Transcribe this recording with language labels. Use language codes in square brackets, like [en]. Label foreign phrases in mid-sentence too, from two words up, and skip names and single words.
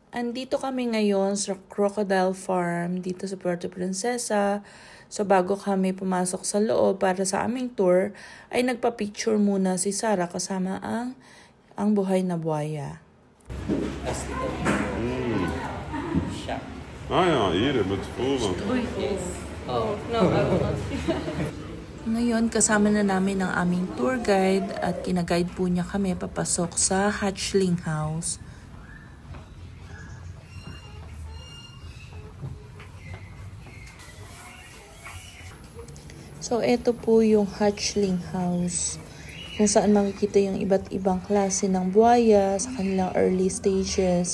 [tl] Andito kami ngayon sa Crocodile Farm dito sa Puerto Princesa. So bago kami pumasok sa loob para sa aming tour, ay nagpa-picture muna si Sarah kasama ang buhay na buhaya. [nl] Hier met voorman. [tl] Ngayon, kasama na namin ang aming tour guide at kinaguide po niya kami papasok sa [en] hatchling house. [tl] So, ito po yung [en] hatchling house [tl] kung saan makikita yung iba't ibang klase ng buhaya sa kanilang [en] early stages.